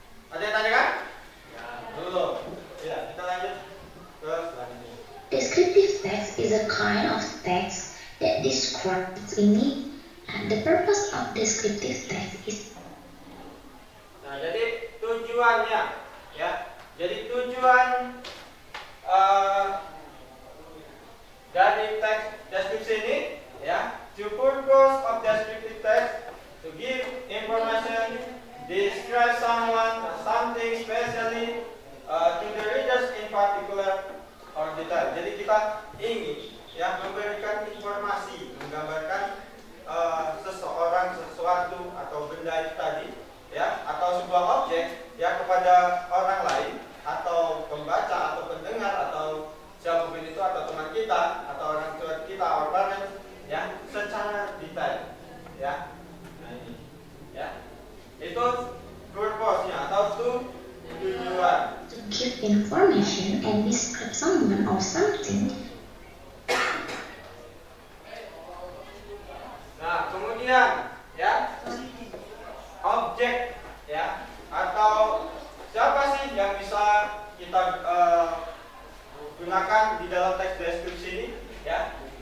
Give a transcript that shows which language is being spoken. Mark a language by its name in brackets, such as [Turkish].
[Indonesian] Ada yang tanya kan? Ya, belum. Ya, kita lanjut ke selanjutnya. [English] Descriptive text is a kind of text that describes meaning. The purpose of descriptive text is. [Indonesian] Nah, jadi tujuannya, ya. Jadi tujuan dari teks deskripsi ini, ya. [English] The purpose of descriptive text to give information, describe someone or something specially to the readers in particular or detail. [Indonesian] Jadi kita ingin, ya, memberikan informasi, menggambarkan seseorang, sesuatu atau benda itu tadi, ya, atau sebuah objek, ya, kepada orang lain atau pembaca atau pendengar atau siapapun itu atau teman kita atau orang tua kita atau parents, ya, secara detail, ya. Nah, ini, ya, itu purpose-nya atau tujuan. [English] To give information and describe someone or something. [Indonesian] Nah, kemudian, ya, objek, ya, atau siapa sih yang bisa kita gunakan di dalam teks deskripsi ini, ya?